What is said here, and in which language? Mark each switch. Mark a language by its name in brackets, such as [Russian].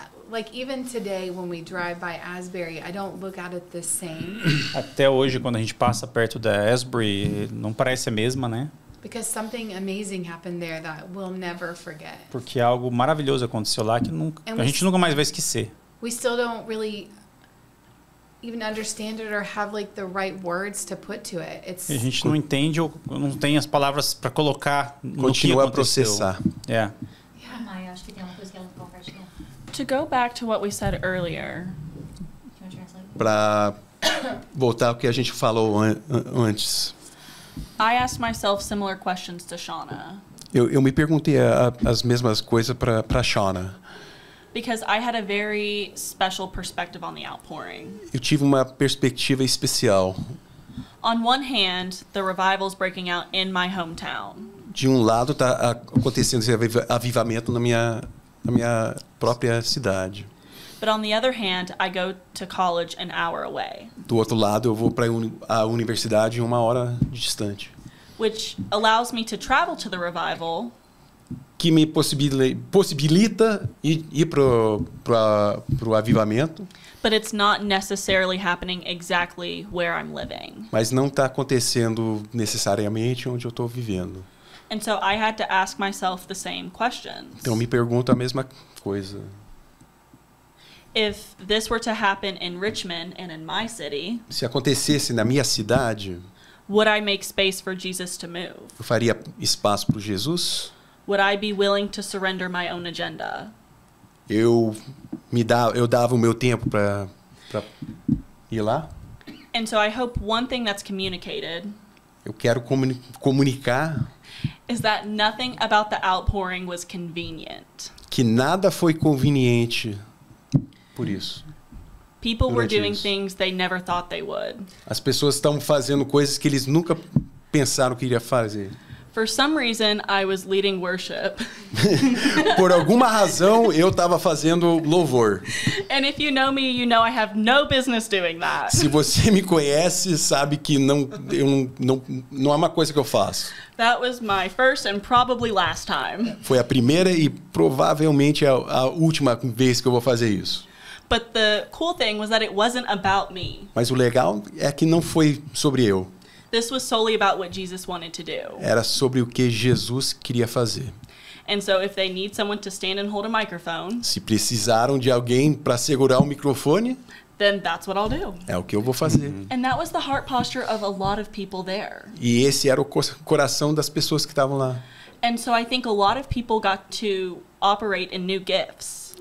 [English] Like even today when we drive by Asbury, I don't look at it the same [Portuguese] Até hoje, quando a gente passa perto da Asbury, não parece a mesma, né? [English] because something amazing happened there that we'll never forget. [Portuguese] Porque algo maravilhoso aconteceu lá que a gente nunca mais vai esquecer. [English] We still don't really even understand it or have like the right words to put to it. It's [Portuguese] E a gente não entende ou não tem as palavras para colocar no que Continua a aconteceu. processar. [English] yeah. [Portuguese] Maia, acho que tem uma coisa que ela compartilhou. [English] To go back to what we said earlier, [Portuguese] Para voltar ao que a gente falou antes. [English] I asked myself similar questions to Shauna [Portuguese] Eu me perguntei as mesmas coisas para Shauna. [English] because I had a very special perspective on the outpouring. [Portuguese] Eu tive uma perspectiva especial. [English] On one hand, the revival's breaking out in my hometown. [Portuguese] De um lado está acontecendo esse avivamento na minha própria cidade. [English] But on the other hand, I go to college an hour away, [Portuguese] Do outro lado, eu vou para a universidade 1 hora distante, [English] which allows me to travel to the revival, [Portuguese] que me possibilita ir pro avivamento, [English] but it's not necessarily happening exactly where I'm living. [Portuguese] mas não está acontecendo necessariamente onde eu estou vivendo. [English] And so I had to ask myself the same questions. [Portuguese] Então eu me pergunto a mesma coisa. [English] If this were to happen in Richmond and in my city, [Portuguese] Se acontecesse na minha cidade, [English] would I make space for Jesus to move? [Portuguese] eu faria espaço para Jesus? [English] Would I be willing to surrender my own agenda? [Portuguese] Eu dava o meu tempo para ir lá? [English] And so I hope one thing that's communicated [Portuguese] Eu quero comunicar [English] is that nothing about the outpouring was convenient. [Portuguese] que nada foi conveniente por isso. [English] People were [Portuguese] Durante [English] doing [Portuguese] isso. [English] things they never thought they would. [Portuguese] As pessoas estão fazendo coisas que eles nunca pensaram que iria fazer. [English] For some reason, I was leading worship. [Portuguese] Por alguma razão, eu estava fazendo louvor. [English] And if you know me, you know I have no business doing that. [Portuguese] Se você me conhece, sabe que não é uma coisa que eu faço. [English] That was my first and probably last time. [Portuguese] Foi a primeira e provavelmente a última vez que eu vou fazer isso. [English] But the cool thing was that it wasn't about me. [Portuguese] Mas o legal é que não foi sobre eu. [English] This was solely about what Jesus wanted to do. [Portuguese] Era sobre o que Jesus queria fazer. [English] And so if they need someone to stand and hold a microphone, [Portuguese] Se precisaram de alguém para segurar o microfone, [English] then that's what I'll do. [Portuguese] é o que eu vou fazer. [English] And that was the heart posture of a lot of people there. [Portuguese] E esse era o coração das pessoas que estavam lá. [English] And so I think a lot of people got to operate in new gifts.